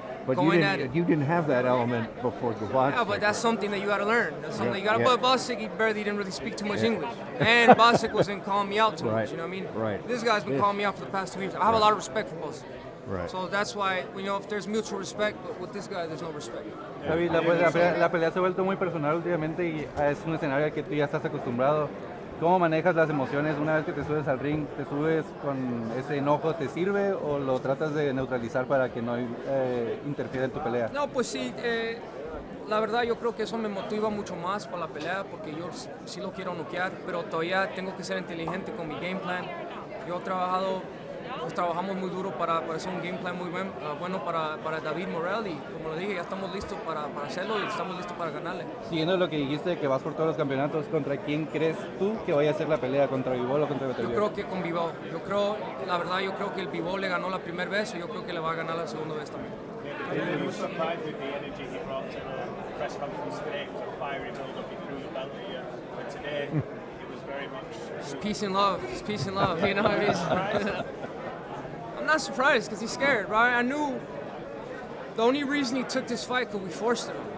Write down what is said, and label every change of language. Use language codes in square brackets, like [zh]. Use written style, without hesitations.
[en] But you didn't have that element before the boxing. Yeah, but that's something that you got to learn. That's something you got to. Yeah. But Bostic, he barely didn't really speak too much English, and Bostic wasn't calling me out too much. You know what I mean? Right. This guy's been calling me out for the past 2 years. I have a lot of respect for Bostic. Right. So that's why, if there's mutual respect, but with this guy, there's no respect. [es] David, la pelea se ha vuelto muy personal últimamente y es un escenario al que tú ya estás acostumbrado. ¿Cómo manejas las emociones una vez que te subes al ring? ¿Te subes con ese enojo? ¿Te sirve o lo tratas de neutralizar para que no interfiera en tu pelea? No, pues sí, la verdad yo creo que eso me motiva mucho más para la pelea porque yo sí lo quiero noquear, pero todavía tengo que ser inteligente con mi game plan. Yo trabajamos muy duro para hacer un game plan muy bueno para David Morrell y como lo dije, ya estamos listos para hacerlo y estamos listos para ganarle. Siguiendo lo que dijiste, que vas por todos los campeonatos, ¿contra quién crees tú que vaya a ser la pelea? ¿Contra Bivol o contra Benavidez? Yo creo que con Bivol. La verdad yo creo que el Bivol le ganó la primera vez y yo creo que le va a ganar la segunda vez también. [en] He was surprised with the energy he brought to the press conference today. It was a fiery build-up. He threw the belt at you, but today it was very much. It's peace and love. It's peace and love. You know what I mean? I'm not surprised because he's scared, right? I knew the only reason he took this fight because we forced him.